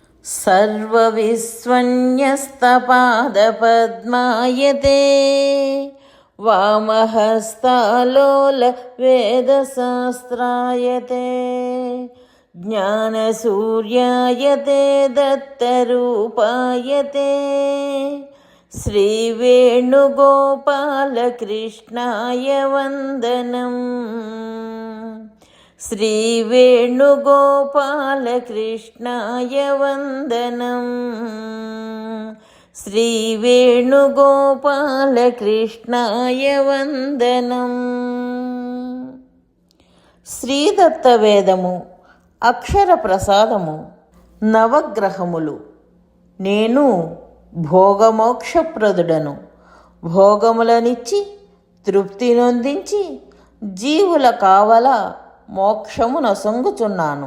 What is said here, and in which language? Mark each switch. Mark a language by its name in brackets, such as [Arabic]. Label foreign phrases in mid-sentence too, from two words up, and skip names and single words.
[Sanskrit] सर्वविस्वन्यस्तपादपद्मायते वामहस्तालोल वेदशास्त्रायते ज्ञानसूर्यायते दत्तरूपायते श्रीवेणुगोपालकृष्णाय वन्दनम्। श्रीवेणुगोपालकृष्णाय वन्दनम्। श्रीवेणुगोपालकृष्णाय वन्दनम्। [Telugu] శ్రీదత్తవేదము అక్షర ప్రసాదము నవగ్రహములు నేను భోగమోక్షప్రదుడను భోగములనిచ్చి తృప్తి నొందించి జీవుల కావల మోక్షము నొసంగుచున్నాను.